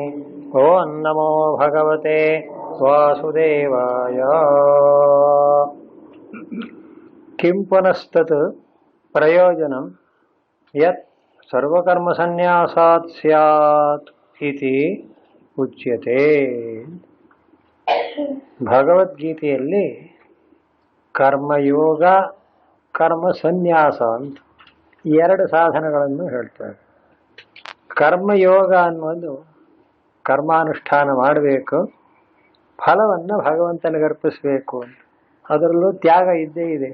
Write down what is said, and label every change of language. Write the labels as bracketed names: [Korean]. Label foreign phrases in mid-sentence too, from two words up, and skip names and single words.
[Sanskrit] ॐ नमो भगवते वासुदेवाय। किं पुनस्तत् प्रयोजनं यत् सर्वकर्मसन्न्यासात् स्यात् इति ಉಚ್ಯತೆ. [Kannada] ಭಗವದ್ಗೀತೆಯಲ್ಲಿ ಕರ್ಮಯೋಗ ಕರ್ಮ ಸನ್ಯಾಸ ಅಂತ ಎರಡು ಸಾಧನಗಳನ್ನು ಹೇಳ್ತಾರೆ. ಕರ್ಮಯೋಗ ಅನ್ನೋದು ಕರ್ಮಾನುಷ್ಠಾನ ಮಾಡಬೇಕು, ಫಲವನ್ನು ಭಗವಂತನಿಗೆ ಅರ್ಪಿಸಬೇಕು ಅಂತ, ಅದರಲ್ಲೂ ತ್ಯಾಗ ಇದ್ದೇ ಇದೆ.